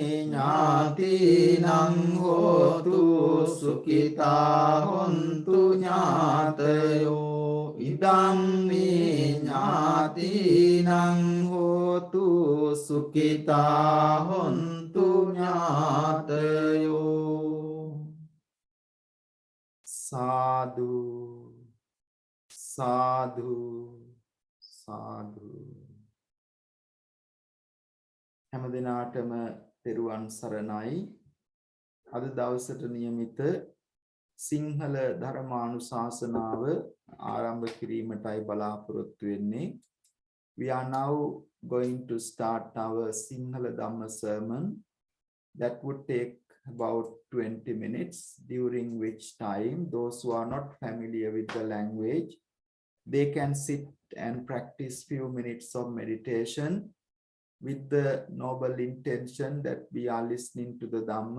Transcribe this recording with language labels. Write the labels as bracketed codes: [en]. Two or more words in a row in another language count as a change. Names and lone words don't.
[pi] ඥාතිනං හෝතු සුඛිතා හොන්තු ඥාතයෝ ඉදං මේ ඥාතිනං හෝතු සුඛිතා හොන්තු ඥාතයෝ [si] සාදු සාදු සාදු හැම දිනාටම තෙරුවන් සරණයි අද දවසට નિયમિત සිංහල ධර්මානුශාසනාව ආරම්භ කිරීමටයි බලාපොරොත්තු [en] වෙන්නේ we are now going to start our Sinhala Dhamma sermon that would take about 20 minutes, during which time those who are not familiar with the language, they can sit and practice few minutes of meditation with the noble intention that we are listening to the Dhamma.